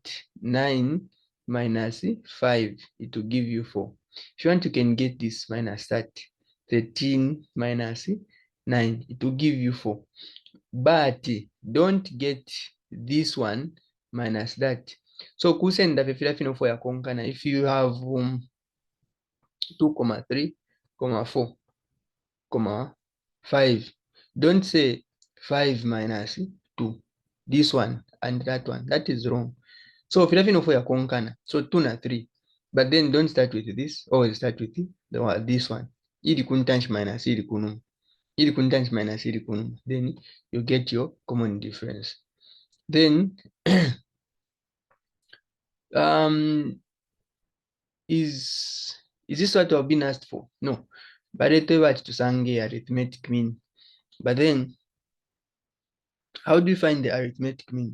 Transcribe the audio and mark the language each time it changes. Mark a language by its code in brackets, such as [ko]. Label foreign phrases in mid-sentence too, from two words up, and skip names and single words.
[en] 9 minus 5, it will give you 4. If you want, you can get this minus that. 13 minus 9, it will give you 4. But don't get this one minus that. [bem] So kusenda fefila fino for ya konkana. [en] If you have 2,3, 4, 5, don't say 5 minus 2. This one and that one. That is wrong. [bem] So fila fino for ya konkana. [en] So 2 na 3. But then don't start with this. Always start with this one. [bem] Ili kuntanch minus ili kunum. Ili kuntanch minus ili kunum. [en] Then you get your common difference. Then is this what I've been asked for? No. But [bem] to sange [en] arithmetic mean. But then how do you find the arithmetic mean?